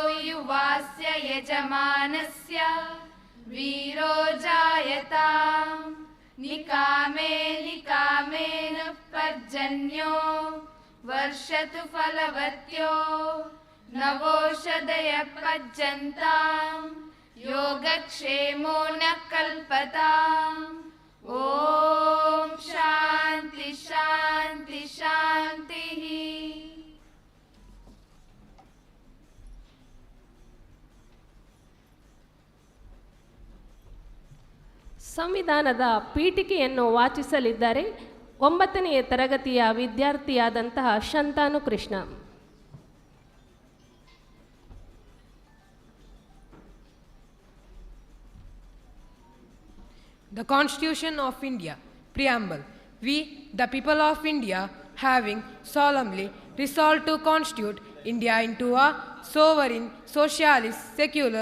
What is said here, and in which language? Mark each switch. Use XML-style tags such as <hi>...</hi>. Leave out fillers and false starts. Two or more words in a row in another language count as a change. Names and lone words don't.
<sa>युवास्य यजमानस्य वीरो जायता निकामे निकामेन पर्जन्यो वर्षतु फलवत्यो नवोषधय पज्जन्तां योगक्षेमो न कल्पताम् ॐ शान्ति शान्ति शान्तिः.</sa> <kn>ಸಂವಿಧಾನದ ಪೀಠಿಕೆಯನ್ನು ವಾಚಿಸಲಿದ್ದಾರೆ 9ನೇ ತರಗತಿಯ ವಿದ್ಯಾರ್ಥಿಯಾದಂತಹ ಶಂತಾನು ಕೃಷ್ಣ.</kn> <en>The Constitution of India. Preamble. We, the people of India, having solemnly resolved to constitute India into a sovereign, socialist, secular,</en>